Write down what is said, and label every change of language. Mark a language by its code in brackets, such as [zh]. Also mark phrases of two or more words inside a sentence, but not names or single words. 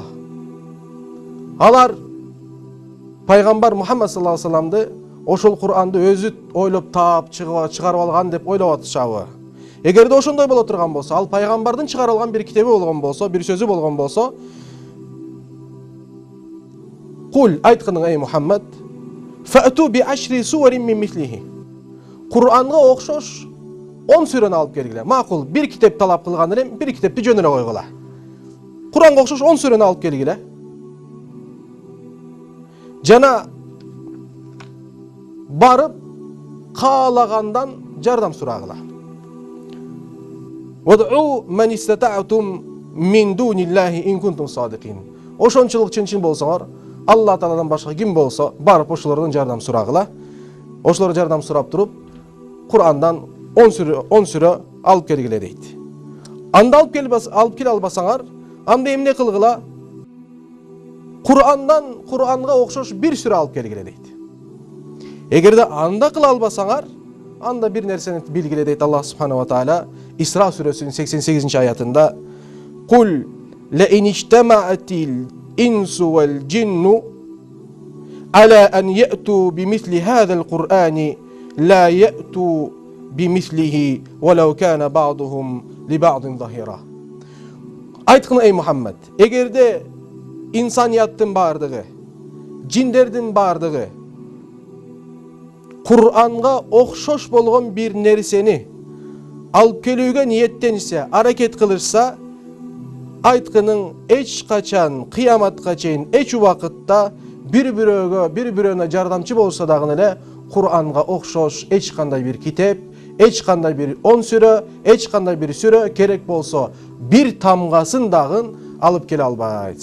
[ky] Алар пайгамбар Мухаммад [ar] صلى الله عليه [ky] вассаламды ошол Кур'анды өзү ойлоп таап чыгарып алган деп ойлоп атышабы? Эгерде ошондой боло турган болсо, ал пайгамбардын чыгарып алган бир китеби болгон болсо, бир сөзү болгон болсо, Кул, айткының эй Мухаммад, [ar] فأتوا بعشر سور من مثله. [ky] Кур'анга окшош 10 сүрөнү алып келгиле. Макул, бир китеп талап кылган элем, бир китепти жөнүрө койгула. Кур'анга окшош 10 сүрөнү алып келгиле. Жана барып каалагандан жардам сурагыла. [ar] وادعوا من استطعتم من دون الله إن كنتم صادقين. [ky] Ошончолук чын болсоңор, Алла Тааладан башка ким болсо, барып ошолордон жардам сурагыла. Ошолор жардам сурап туруп, Кур'андан 10 сүрө алып келгиле дейт. Анда алып келе албасаңар, анда эмне кылгыла? Кур'анга окшош бир сүрө алып келгиле дейт. Эгерде анда кыла албасаңар, анда бир нерсени билгиле дейт [ar] الله سبحانه وتعالى [ky] Исра сүрөсүнүн 88-чи аятында: [ar] قل لئن اجتمعت الإنس والجن على أن يأتوا بمثل هذا القرآن لا يأتون بمثله ولو كان بعضهم لبعض ظهيرا. [ky] Айткын эй Мухаммад, эгерде инсанияттын бардыгы, джиндердин бардыгы Кур'анга окшош болгон бир нерсени алып келүүгө ниеттенсе, аракет кылышса, айткынын эч качан кыяматка чейин эч убакытта бир-бирөөнө жардамчы болса дагы эле Кур'анга окшош эч кандай бир китеп, эч кандай бир 10 сүрө, эч кандай бир сүрө керек болсо бир тамгасын дагы алып келе албайт.